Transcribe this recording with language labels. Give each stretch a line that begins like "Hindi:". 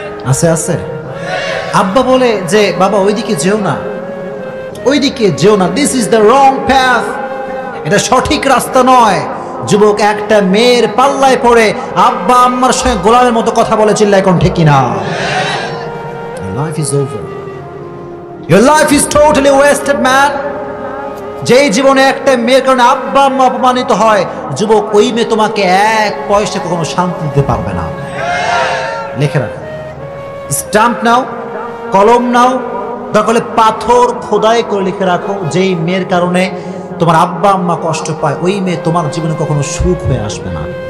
Bangla: আছে আছে, আব্বা বলে যে বাবা ওইদিকে যেও না, ওইদিকে যেও না,
English: this is the wrong path,
Bangla: এটা সঠিক রাস্তা নয়। যুবক একটা মেয়ের পাল্লায় পড়ে আব্বা আম্মার সঙ্গে গোলামের মতো কথা বলে, চিল্লায় এখন ঠিক কিনা?
English: Your life is over. Your life is totally wasted, man.
Bangla: যেই জীবনে একটা মেয়ের কারণে আব্বা আম্মা অপমানিত হয়, যুবক, ওই মেয়ে তোমাকে এক পয়সা কখনো শান্তি দিতে পারবে না। লিখে রাখো, স্ট্যাম্প নাও, কলম নাও, দরকার হলে পাথর খোদাই করে লিখে রাখো, যেই মেয়ের কারণে তোমার আব্বা আম্মা কষ্ট পায়, ওই মেয়ে তোমার জীবনে কখনো সুখ হয়ে আসবে না।